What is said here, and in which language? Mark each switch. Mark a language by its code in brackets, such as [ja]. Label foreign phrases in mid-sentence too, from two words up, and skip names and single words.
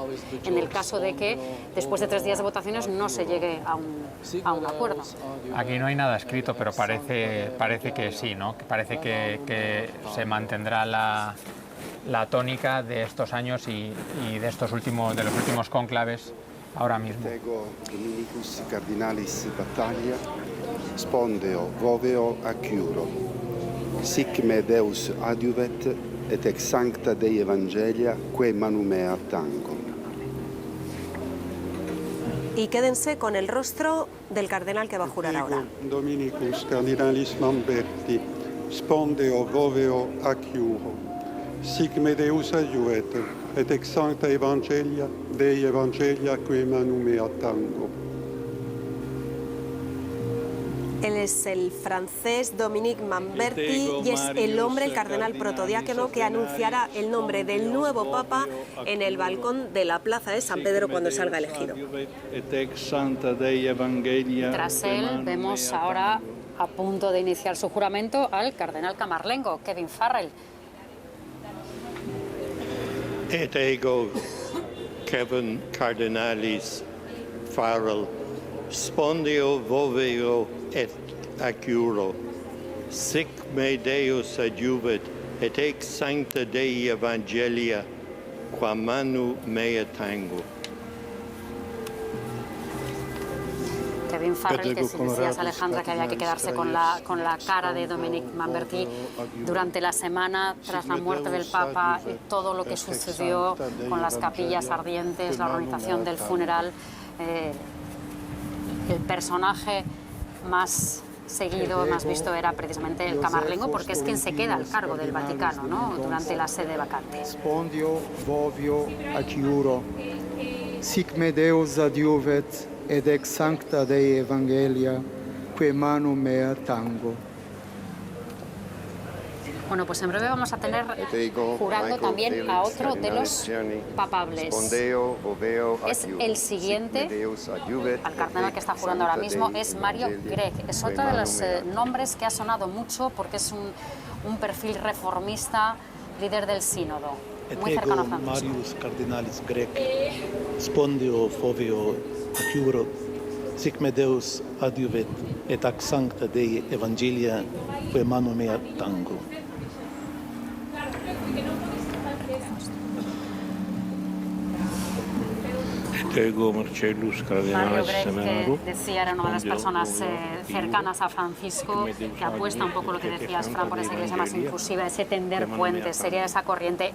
[es] En el caso de que después de 3 días de votaciones no se llegue a un acuerdo. Aquí no hay nada escrito, pero parece que sí, ¿no? Que parece que se mantendrá la tónica de estos años y de los últimos cónclaves ahora mismo. [la] Dominicus Cardinalis Battaglia, spondeo, voveo, acciuro. Sic me Deus adiuvet, et ex sancta Dei Evangelia, que manu mea tango. [es] Y quédense con el rostro del cardenal que va a jurar ahora. [la] Dominicus Cardinalis Mamberti, spondeo, voveo, acciuro. Sic me Deus adiuvet, et ex sancta Evangelia, Dei Evangelia, que manu mea tango. [es] Él es el francés Dominique Mamberti y es el hombre, el cardenal protodiácono, que anunciará el nombre del nuevo papa en el balcón de la plaza de San Pedro cuando salga elegido. Tras él vemos ahora a punto de iniciar su juramento al cardenal camarlengo, Kevin Farrell. [la] Et ego Kevin Cardinalis Farrell, spondeo, voveo et acciuro. Sic me Deus adiuvet, et ex sancta Dei Evangelia, qua manu mea tango. [es] Kevin Farrell, que si decías, Alejandra, que había que quedarse con la cara de Dominique Mamberti durante la semana tras la muerte del Papa y todo lo que sucedió con las capillas ardientes, la organización del funeral, el personaje más seguido, más visto era precisamente el camarlengo, porque es quien se queda al cargo del Vaticano, ¿no? Durante la sede vacante. [la] Spondio, vovio, acciuro. Sic me Deus adiuvet, et ex sancta Dei Evangelia, que manu mea tango. [es] Bueno, pues en breve vamos a tener jurando también a otro de los papables. Es el siguiente, al cardenal que está jurando ahora mismo, es Mario Gregg. Es otro de los nombres que ha sonado mucho porque es un perfil reformista, líder del sínodo, muy cercano a Francisco. [la] Marius Cardinalis Gregg, spondeo, voveo, acciuro. Sic me Deus adiuvet, et ac sancta Dei Evangelia, que manu mea tango. [es] Mario Gregg, que decía, era una de las personas cercanas a Francisco, que apuesta un poco lo que decías, Fran, por esa iglesia más inclusiva, ese tender puentes, sería esa corriente.